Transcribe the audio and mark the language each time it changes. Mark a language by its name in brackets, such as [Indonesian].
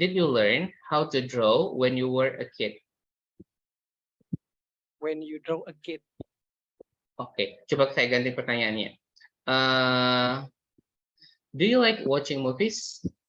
[English] Did you learn how to draw when you were a kid? When you draw a kid. [Indonesian] Oke, coba saya ganti pertanyaannya. [English] Do you like watching movies?